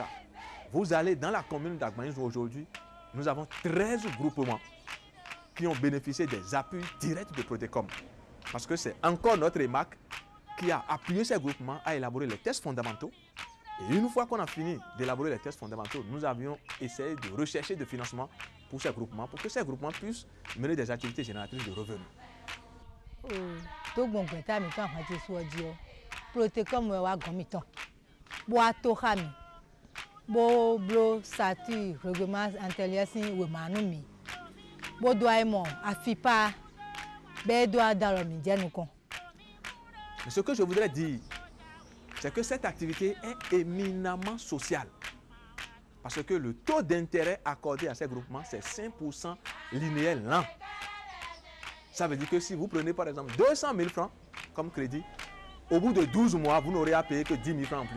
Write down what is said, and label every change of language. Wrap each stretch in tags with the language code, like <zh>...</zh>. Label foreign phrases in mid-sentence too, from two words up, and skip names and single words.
<fr>Vous allez dans la commune d'Agbanizou aujourd'hui, nous avons 13 groupements qui ont bénéficié des appuis directs de Prodecom. Parce que c'est encore notre EMAC qui a appuyé ces groupements à élaborer les tests fondamentaux. Et une fois qu'on a fini d'élaborer les tests fondamentaux, nous avions essayé de rechercher des financements pour ces groupements, pour que ces groupements puissent mener des activités génératrices de revenus.</fr> <fon>Prodecom wa gomiton bo atohami bo blo</fon> <fr>statut règlement intérieur</fr> <fon>sin we manumi bo doa mo afipa be doa dalo mi jenukon.</fon> <fr>Mais ce que je voudrais dire, c'est que cette activité est éminemment sociale. Parce que le taux d'intérêt accordé à ces groupements, c'est 5% linéaire lent. Ça veut dire que si vous prenez par exemple 200 000 francs comme crédit, au bout de 12 mois, vous n'aurez à payer que 10 000 francs en plus.</fr>